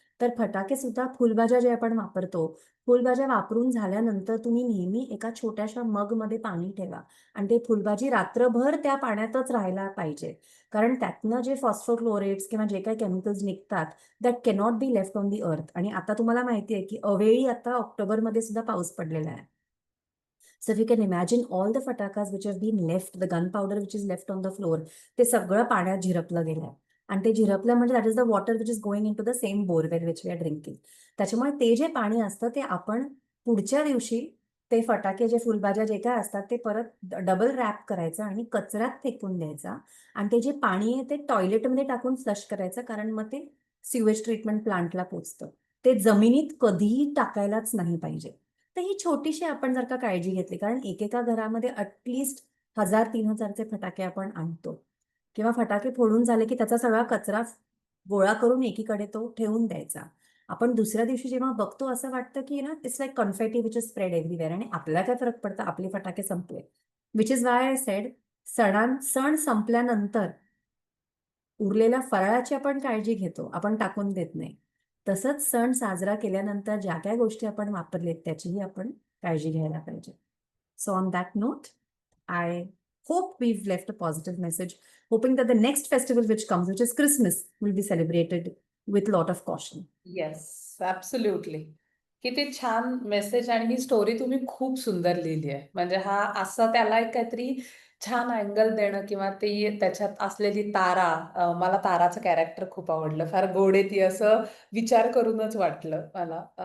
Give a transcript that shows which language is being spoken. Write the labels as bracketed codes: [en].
[mr] तर फटाके सुद्धा, फुलभाज्या जे आपण वापरतो, फुलभाज्या वापरून झाल्यानंतर तुम्ही नेहमी एका छोट्याशा मगमध्ये पाणी ठेवा आणि ते फुलभाजी रात्रभर त्या पाण्यातच राहायला पाहिजे. कारण त्यातनं जे फॉस्फोक्लोरेट्स किंवा जे काही केमिकल्स निघतात, [en] That cannot be left on the earth. [mr] आणि आता तुम्हाला माहिती आहे की अवेळी आता ऑक्टोबरमध्ये सुद्धा पाऊस पडलेला आहे. [en] So if you can imagine all the fatakas which have been left, the gunpowder which is left on the floor, [mr] ते सगळं पाण्यात झिरपलं गेलंय. आणि ते झिरपलं म्हणजे [en] That is the water which is going into the same borewell which we are drinking. [mr] त्याच्यामुळे ते जे पाणी असतं ते आपण पुढच्या दिवशी ते फटाके, जे फुलभाज्या जे काय असतात ते परत डबल रॅप करायचं आणि कचऱ्यात फेकून द्यायचा. आणि ते जे पाणी आहे ते टॉयलेटमध्ये टाकून फ्लश करायचं, कारण मग ते सिवेज ट्रीटमेंट प्लांटला पोचतं. ते जमिनीत कधीही टाकायलाच नाही पाहिजे. तर ही छोटीशी आपण जर का काळजी घेतली, कारण एकेका घरामध्ये अटलिस्ट 1000-3000चे फटाके आपण आणतो, किंवा फटाके फोडून झाले की त्याचा सगळा कचरा गोळा करून एकीकडे तो ठेवून द्यायचा. आपण दुसऱ्या दिवशी जेव्हा बघतो असं वाटतं की ना, [en] it's like confetti which is spread everywhere, [mr] आणि आपल्याला काय फरक पडतं, आपले फटाके संपले. [en] which is why I said, [mr] सण संपल्यानंतर उरलेल्या फराळाची आपण काळजी घेतो, आपण टाकून देत नाही. तसंच सण साजरा केल्यानंतर ज्या काही गोष्टी आपण वापरलेत त्याचीही आपण काळजी घ्यायला पाहिजे. [en] So on that note, I hope we've left a positive message, hoping that the next festival which comes, which is Christmas, will be celebrated with a lot of caution. Yes, absolutely. [mr] किती छान message आणि ही story तुम्ही खूप सुंदर लिहिली आहे. म्हणजे हा असं त्याला एक काहीतरी छान अँगल देणं किंवा ती त्याच्यात असलेली तारा, मला ताराचं कॅरेक्टर खूप आवडलं. फार गोड आहे ती असं विचार करूनच वाटलं मला.